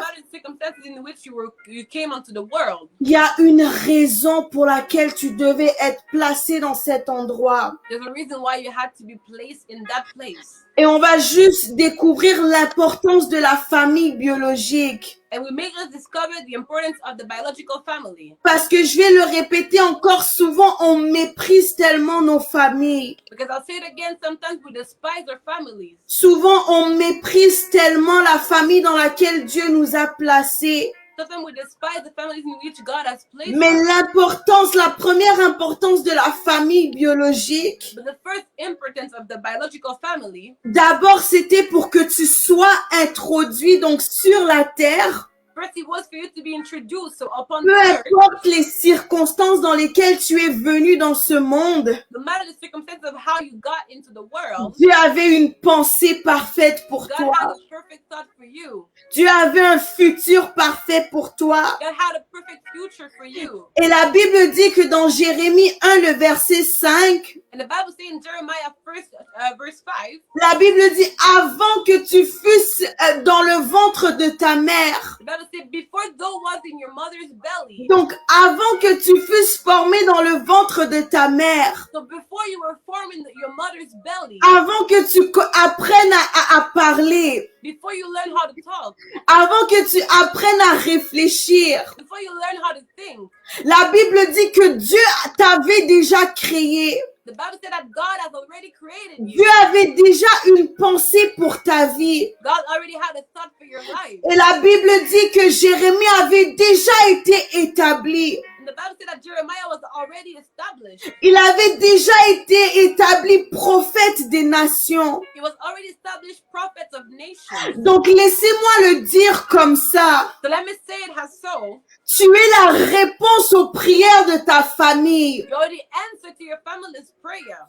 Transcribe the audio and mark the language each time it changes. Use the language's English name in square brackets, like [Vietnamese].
[English] matter the circumstances in which you came onto the world, [French] il y a une raison pour laquelle tu devais être placé dans cet endroit. [English] there's a reason why you had to be placed in that place. [French] Et on va juste découvrir l'importance de la famille biologique. [English] And we make us discover the importance of the biological family. [French] Parce que je vais le répéter encore souvent, on méprise tellement nos familles. [English] Because I'll say it again, sometimes we despise our families. [French] Souvent, on méprise tellement la famille dans laquelle Dieu nous a placés. [English] Sometimes we despise the families in which God has placed [French] Mais [English] us. [French] l'importance, la première importance de la famille biologique, [English] But the first importance of the biological family, [French] d'abord, c'était pour que tu sois introduit donc sur la terre. [English] first it was for you to be introduced. So upon [French] Peu [English] the earth, [French] importe les circonstances dans lesquelles tu es venu dans ce monde, [English] no matter the circumstances of how you got into the world, [French] Dieu avait une pensée parfaite pour [English] God [French] toi. [English] had a perfect thought for you. [French] Dieu avait un futur parfait pour toi. [English] God had a perfect future for you. [French] Et la Bible dit que dans Jérémie 1, le verset 5, [English] And the Bible says in Jeremiah verse 5, [French] la Bible dit avant que tu fusses dans le ventre de ta mère. [English] the Bible says, before thou was in your mother's belly, [French] Donc avant que tu fusses formé dans le ventre de ta mère. [English] so before you were formed in your mother's belly, [French] Avant que tu apprennes à parler. [English] before you learn how to talk, [French] Avant que tu apprennes à réfléchir. [English] before you learn how to think, [French] La Bible dit que Dieu t'avait déjà créé. [English] the Bible said that God has already created you. [French] Dieu avait déjà une pensée pour ta vie. [English] God already had a thought for your life. [French] Et la Bible dit que Jérémie avait déjà été établi. [English] And the Bible said that Jeremiah was already established. [French] Il avait déjà été établi prophète des nations. [English] He was already established prophets of nations. [French] Donc laissez-moi le dire comme ça. [English] So let me say it has so. [French] Tu es la réponse aux prières de ta famille. [English] You're the answer to your family's prayer.